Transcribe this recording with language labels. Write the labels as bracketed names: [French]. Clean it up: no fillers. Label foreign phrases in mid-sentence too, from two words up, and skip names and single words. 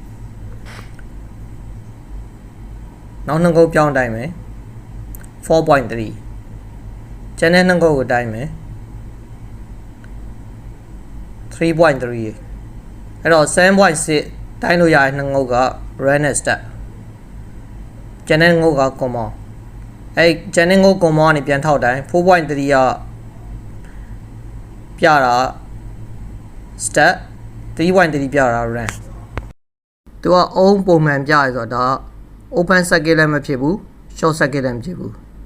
[Burmese] နောက်နှစ်ငုပ်ပြောင်းတိုင်းမယ် 4.3 ကျန်တဲ့နှစ်ငုပ်ကိုတိုင်းမယ် 3.3 အဲ့တော့ 7.6 တိုင်းလို့ရတဲ့နှစ်ငုပ်က [English] run and start [Burmese] ကျန်တဲ့ငုပ်က common အဲ့ကျန်တဲ့ငုပ် common ကနေပြန်ထောက်တိုင်း 4.3 က ပြတာ start 3.3 ပြတာ run သူကအုံးပုံမှန်ပြရဆိုတော့ [English] open circuit [Burmese] လည်းမဖြစ်ဘူး [English] short circuit [Burmese] လည်းမဖြစ်ဘူး